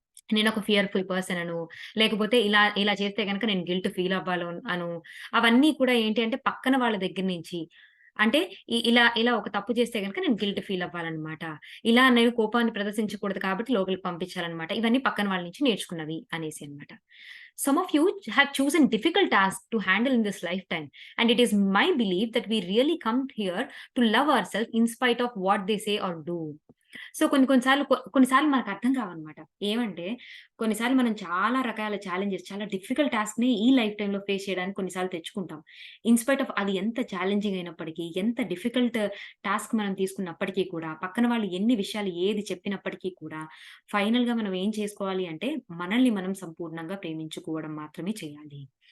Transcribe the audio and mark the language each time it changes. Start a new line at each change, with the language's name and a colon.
Telugu: నేనొక fearful person అను, లేకపోతే ఇలా ఇలా చేస్తే గనక నేను గిల్ట్ ఫీల్ అవ్వాలో అను, అవన్నీ కూడా ఏంటి అంటే పక్కన వాళ్ళ దగ్గర నుంచి అంటే ఇలా ఒక తప్పు చేస్తే గనక నేను గిల్ట్ ఫీల్ అవ్వాలన్నమాట. ఇలా నేను కోపాన్ని ప్రదర్శించకూడదు కాబట్టి లోపలికి పంపించాలన్నమాట. ఇవన్నీ పక్కన వాళ్ళ నుంచి నేర్చుకున్నవి అనేసి అన్నమాట.
English: Some of you have chosen difficult tasks to handle in this lifetime, and it is my belief that we really come here to love ourselves in spite of what they say or do.
Telugu: So, కొన్ని కొన్ని సార్లు కొన్నిసార్లు మనకర్థం కావన్నమాట. ఏమంటే, కొన్నిసార్లు మనం చాలా రకాల challenges, చాలా డిఫికల్ట్ టాస్క్‌ని ఈ లైఫ్ టైమ్‌లో ఫేస్ చేయడానికి కొన్నిసార్లు తెచ్చుకుంటాం.
English: in spite of
Telugu: అది ఎంత ఛాలెంజింగ్ అయినప్పటికీ, ఎంత డిఫికల్ట్ టాస్క్ మనం తీసుకున్నప్పటికీ కూడా, పక్కన వాళ్ళు ఎన్ని విషయాలు ఏది చెప్పినప్పటికీ కూడా, ఫైనల్‌గా మనం ఏం చేసుకోవాలి అంటే, మనల్ని మనం సంపూర్ణంగా ప్రేమించుకోవడం మాత్రమే చేయాలి.